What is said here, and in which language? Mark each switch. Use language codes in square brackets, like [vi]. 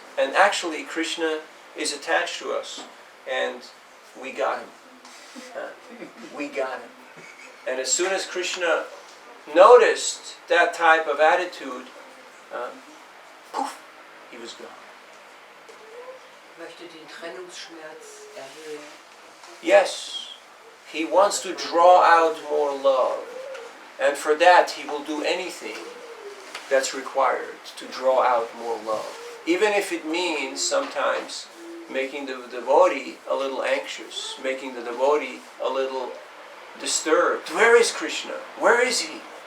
[en] And actually, Krishna is attached to us, and we got him. We got him. And as soon as Krishna noticed that type of attitude, poof, he was gone. [de] Möchte den Trennungsschmerz erhöhen. [en] Yes, he wants to draw out more love. And for that, he will do anything that's required to draw out more love. Even if it means sometimes making the devotee a little anxious, making the devotee a little disturbed. Where is Krishna? Where is he?